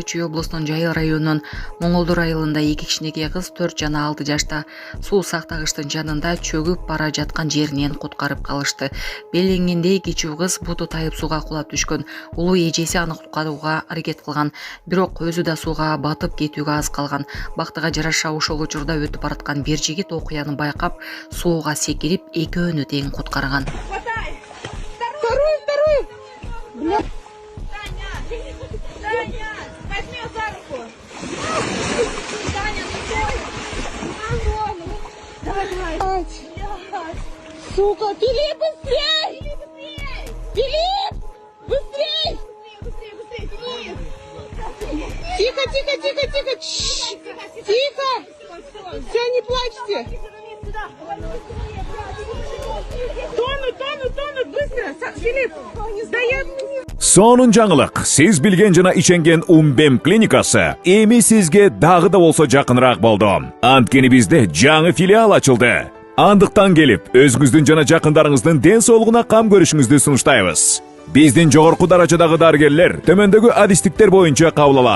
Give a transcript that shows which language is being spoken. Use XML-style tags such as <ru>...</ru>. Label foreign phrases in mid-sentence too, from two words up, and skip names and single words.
<ky>Чүй облусунун Жайыл районунун Моңолдур айылында 2 кичинекей кыз 4 жана 6 жашта суу сактагычтын жанында чөгүп бара жаткан жеринен куткарып калышты. Белгиленгендей, кичүү кыз буту тайып сууга кулап түшкөн. Улуу эжеси аны куткарууга аракет кылган, бирок өзү да сууга батып кетүүгө аз калган. Бактыга жараша ошол учурда өтүп бараткан бир жигит окуяны байкап, сууга секирип, экөөнү тең куткарган.</ky> <ru>Таня, Таня, возьми за руку. Таня, стой. Давай. Сука, Филипп, быстрей! Филипп, быстрей! Быстрей, Филипп! Тихо. Тихо. Все, не плачьте. Тонут, быстро. Филипп, сдает.</ru> <ky>Сонун жаңылык. Сиз билген жана иченген Умбем клиникасы эми сизге дагы да болсо жакыныраак болду. Анткени бизде жаңы филиал ачылды. Андыктан келип, өзүңүздүн жана жакындарыңыздын ден соолугуна кам көрүшүңүздү сунуштайбыз. Биздин жогорку даражадагы дарыгерлер төмөндөгү адистиктер боюнча кабыл алат.</ky>